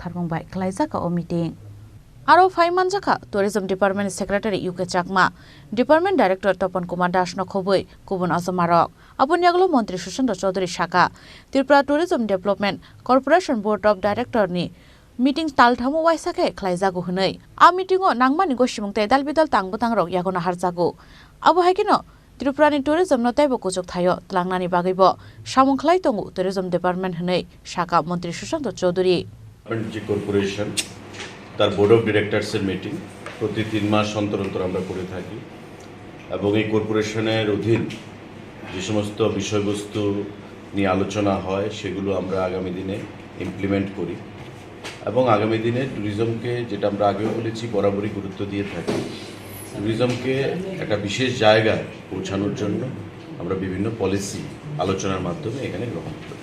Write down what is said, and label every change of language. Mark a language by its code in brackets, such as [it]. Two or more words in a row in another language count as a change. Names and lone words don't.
[trp] tharmungbai khalaijaka o meeting Aro Faimanjaka Tourism Department Secretary UK Chakma Department Director Tapan Kumar Das no khoboi Kubun Azamarok Abun Yaglo Montri Sushant Chaudhary Shaka Tripura Tourism Development Corporation Board of Director ni meeting talthamu waisake khlaijago hunai a meeting o nangmani goshimungte dalbidal tangbutang rok yagona harjago Abu haikeno Tripura ni tourism no taibo kuchuk thayo tlangnani bagaibo samungkhlai tongu Tourism Department hunai Shaka Montri Sushant Chaudhary [bn] Corporation তার [en] board of directors [bn] মিটিং প্রতি 3 মাস অন্তর অন্তর আমরা করে থাকি এবং এই কর্পোরেশনের অধীন যে সমস্ত বিষয়বস্তু নিয়ে আলোচনা হয় সেগুলো আমরা আগামী দিনে ইমপ্লিমেন্ট করি এবং আগামী দিনে ট্যুরিজমকে যেটা আমরা আগেও বলেছি বরাবরই গুরুত্ব দিয়ে থাকি ট্যুরিজমকে একটা বিশেষ জায়গায় পৌঁছানোর জন্য আমরা বিভিন্ন পলিসি আলোচনার মাধ্যমে এখানে গ্রহণ করি